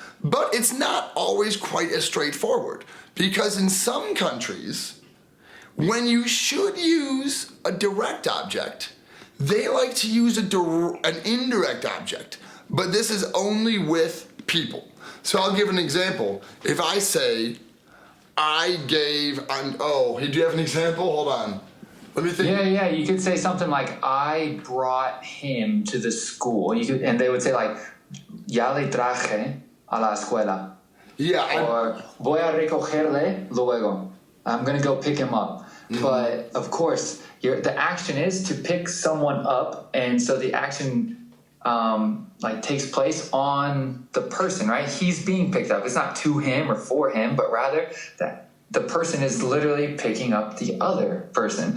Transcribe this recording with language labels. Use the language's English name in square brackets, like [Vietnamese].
[English] But it's not always quite as straightforward because in some countries, when you should use a direct object, they like to use an indirect object, but this is only with people. So I'll give an example. If I say, I gave, do you have an example? Hold on. Let me think. Yeah, you could say something like, I brought him to the school. And they would say like, [Spanish] ya le traje a la escuela. [English] Yeah. [Spanish] Or, voy a recogerle luego. [English] I'm going to go pick him up. Mm-hmm. But of course, the action is to pick someone up, and so the action takes place on the person, right? He's being picked up. It's not to him or for him, but rather that the person is literally picking up the other person.